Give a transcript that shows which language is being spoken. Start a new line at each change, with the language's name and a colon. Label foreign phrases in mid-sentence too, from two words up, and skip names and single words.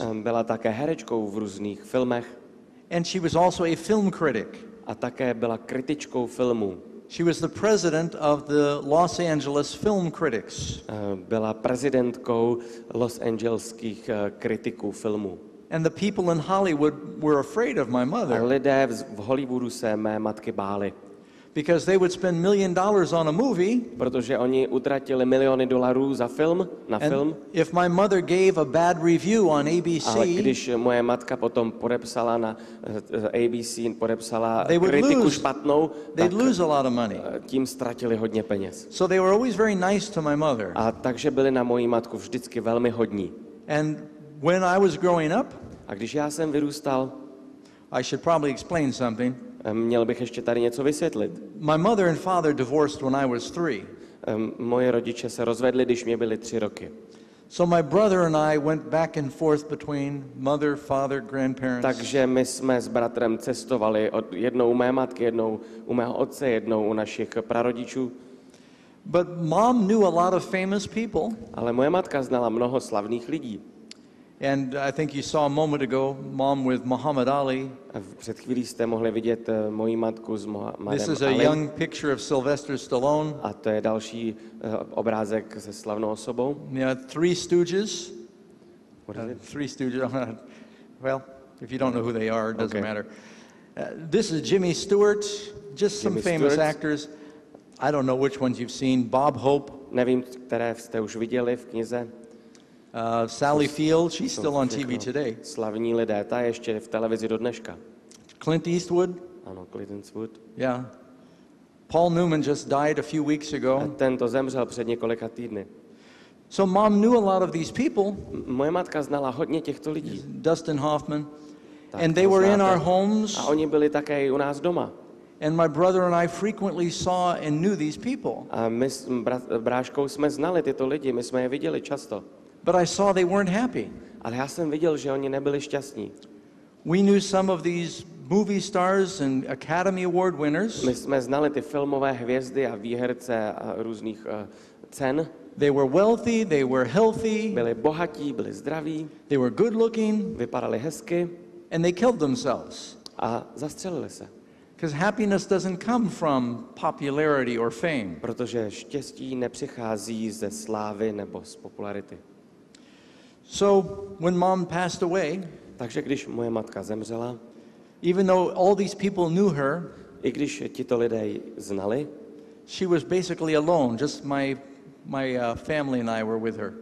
Czech: Byla také herečkou v různých filmech
English: and she was also a film critic.
Czech: a také byla kritičkou filmů.
English: She was the president of the Los Angeles Film Critics.
Czech: Byla prezidentkou Los Angeleských kritiků filmů.
English: And the people in Hollywood were afraid of my
Czech: A
English: mother
Czech: lidé v Hollywoodu se mé matky báli,
English: because they would spend $1 million on a movie,
Czech: protože oni utratili miliony dolarů za film, na film.
English: and if my mother gave a bad review on
Czech: Ale
English: ABC,
Czech: když moje matka potom podepsala na ABC, podepsala
English: They would
Czech: kritiku
English: lose.
Czech: špatnou,
English: they'd
Czech: tak
English: lose a lot of money.
Czech: tím ztratili hodně peněz.
English: So they were always very nice to my mother.
Czech: A takže byli na moji matku vždycky velmi hodní.
English: And when I was growing up,
Czech: A když já jsem vyrůstal,
English: I should probably explain something.
Czech: měl bych ještě tady něco vysvětlit.
English: My mother and father divorced when I was 3.
Czech: Moje rodiče se rozvedli, když mě byly 3 roky.
English: So my brother and I went back and forth between mother, father, grandparents.
Czech: Takže my jsme s bratrem cestovali jednou u mé matky, jednou u mého otce, jednou u našich prarodičů.
English: But mom knew a lot of famous people.
Czech: Ale moje matka znala mnoho slavných lidí.
English: And I think you saw a moment ago, mom with Muhammad Ali.
Czech: A před chvílí jste mohli vidět moji matku s
English: This
Czech: Mohamedem
English: is a
Czech: Ali.
English: young picture of Sylvester Stallone.
Czech: A to je další obrázek se slavnou osobou.
English: Yeah, Three Stooges. What is it? Three Stooges. Well, if you don't know who they are, it doesn't Okay. matter. This is Jimmy Stewart. Just some
Czech: Jimmy
English: famous
Czech: Stewart.
English: actors. I don't know which ones you've seen. Bob Hope,
Czech: Nevím, které jste už viděli v knize.
English: Sally Field. She's still on TV today.
Czech: Slavní lidé, ta je ještě v televizi do dneška.
English: Clint Eastwood.
Czech: Ano, Clint Eastwood.
English: Yeah. Paul Newman just died a few weeks
Czech: A
English: ago.
Czech: tento zemřel před několika týdny.
English: So mom knew a lot of these people.
Czech: Moje matka znala hodně těchto lidí.
English: Dustin Hoffman.
Czech: Tak
English: And
Czech: to
English: they were in
Czech: znáte.
English: our homes.
Czech: A oni byli také i u nás doma.
English: And my brother and I frequently saw and knew these people.
Czech: A my s bráškou jsme znali tyto lidi, my jsme je viděli často.
English: But I saw they weren't happy.
Czech: Ale já jsem viděl, že oni nebyli šťastní.
English: We knew some of these movie stars and Academy Award winners.
Czech: My jsme znali ty filmové hvězdy a výherce a různých cen.
English: They were wealthy, they were healthy,
Czech: Byli bohatí, byli zdraví,
English: they were good looking,
Czech: vypadali hezky
English: and they killed themselves.
Czech: a zastřelili se.
English: Because happiness doesn't come from popularity or fame.
Czech: Protože štěstí nepřichází ze slávy nebo z popularity.
English: So when mom passed away,
Czech: Takže když moje matka zemřela,
English: even though all these people knew her,
Czech: I když tito lidé ji znali,
English: she was basically alone. Just my family and I were with her.